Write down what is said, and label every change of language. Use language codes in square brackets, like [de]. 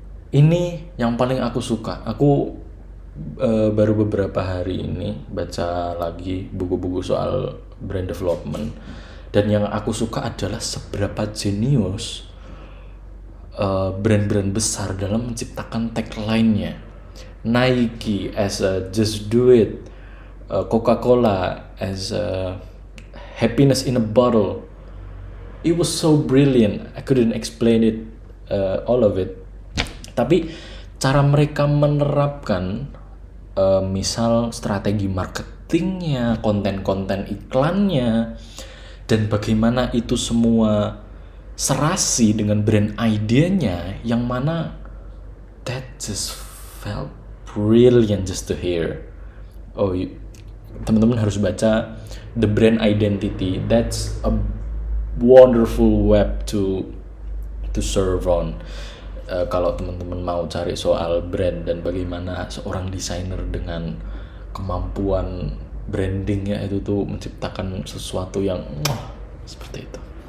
[id] Ini yang paling aku suka. Aku baru beberapa hari ini baca lagi buku-buku soal brand development, dan yang aku suka adalah seberapa jenius brand-brand besar dalam menciptakan tagline-nya. [en] Nike as a just do it, Coca-Cola as a happiness in a bottle. It was so brilliant. I couldn't explain it, all of it. [id] Tapi cara mereka menerapkan misal strategi marketingnya, konten-konten iklannya, dan bagaimana itu semua serasi dengan brand idenya, yang mana [en] that just felt brilliant just to hear. [id] Oh, teman-teman harus baca The Brand Identity. [en] That's a wonderful web to serve on. [id] Kalau teman-teman mau cari soal brand dan bagaimana seorang desainer dengan kemampuan brandingnya itu tuh menciptakan sesuatu yang seperti itu.